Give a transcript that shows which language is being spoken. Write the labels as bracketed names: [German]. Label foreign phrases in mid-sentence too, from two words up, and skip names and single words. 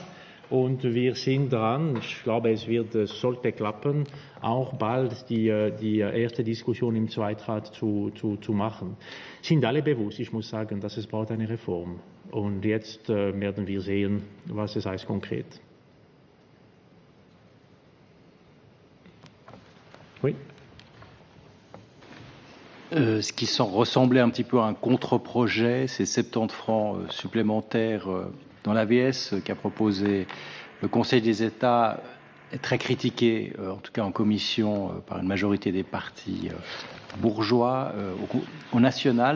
[German] Und wir sind dran, ich glaube, es sollte klappen, auch bald die erste Diskussion im Zweitrat zu machen. Sind alle bewusst, ich muss sagen, dass es braucht eine Reform. Und jetzt werden wir sehen, was es heißt konkret. [French] Oui. Ce qui ressemblait un petit peu à un contre-projet, ces 70 francs supplémentaires dans l'AVS qu'a proposé le Conseil des États est très critiqué, en tout cas en commission, par une majorité des partis bourgeois au national.